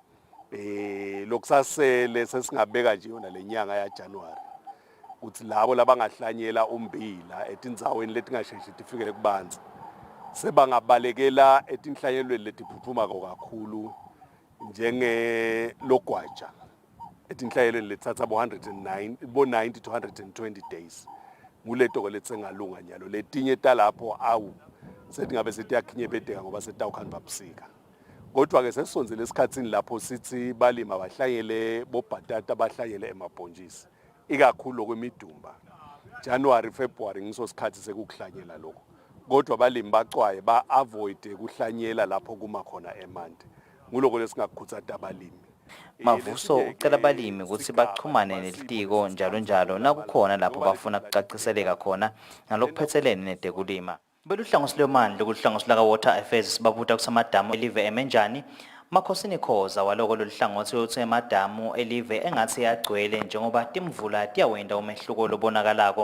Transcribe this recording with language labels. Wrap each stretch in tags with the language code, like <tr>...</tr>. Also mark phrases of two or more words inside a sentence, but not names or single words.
<ss>Lokusasele sesingabeka nje yona lenyanga ya January ukuthi labo labangahlanyela umbila etindzaweni letingasheshi tifikele kubanzi sebangabalekela etinhlanyelweni letiphuphuma kakhulu njenge logwaja etinhlanyelweni lethatha bo</ss> <en>90 to 120 days</en> <ss>muleto letsengalunga nyalo letinye talapho setingabe setiyakhinyebedeka ngoba setawukhani babusika. Kodwa ke sesonzele esikhatsini lapho sithi balima bahlanyele bobhatata bahlanyele emabhonjisi ikakhulu kwemidumba January February ngiso sikhathi sekuhlanyela lokho. Kodwa balimi bacwaye ba-avoid kuhlanyela lapho kuma khona emanti nguloko lesingakukhuthaza abalimi. Mavuso ucela abalimi ukuthi baxhumane nelitiko njalo nakukhona lapho bafuna kucaciseleka khona ngalokuphethelene netekulima. Beluhlangosi lwemandla kuhlangosi laka Water Affairs sibabuta kusamadamu elive emenjani Makhosini Khoza waloko loluhlangothi uthi emadamu elive engathi yagcwele njengoba timvula tiyawenda umehluko lobonakalako.</ss>